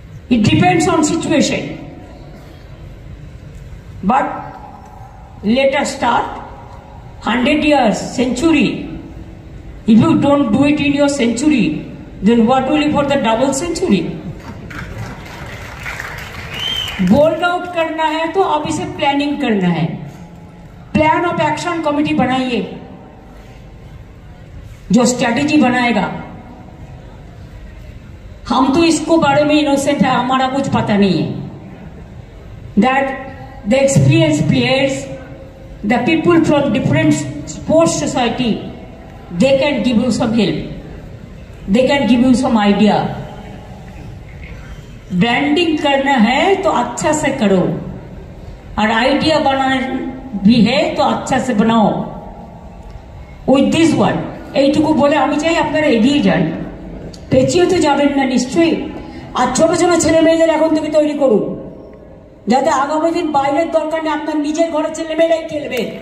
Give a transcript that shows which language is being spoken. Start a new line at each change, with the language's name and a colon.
English: It depends on situation. But let us start. 100 years, century. If you don't do it in your century, then what will you for the double century?
Hindi: Bold out करना है तो अब इसे planning करना है. Plan of action committee बनाइए जो strategy बनाएगा. हम तो इसको बारे में इनोसेंट है, हमारा कुछ पता नहीं है.
English: That the experience players, the people from different sports society, they can give you some help, they can give you some idea.
Hindi: Branding करना है तो अच्छा से करो, और आइडिया बनाना भी है तो अच्छा से बनाओ.
English: with this word
Bangla: এইটুকু বলে আমি চাই আপনারা এগিয়ে যান, পেছিয়ে তো যাবেন না নিশ্চয়ই. আর ছোট ছোট ছেলে মেয়েদের এখন থেকে তৈরি করুন, যাতে আগামী দিন বাইরের দরকার নেই, আপনার নিজের ঘরের ছেলে মেয়েরাই খেলবে.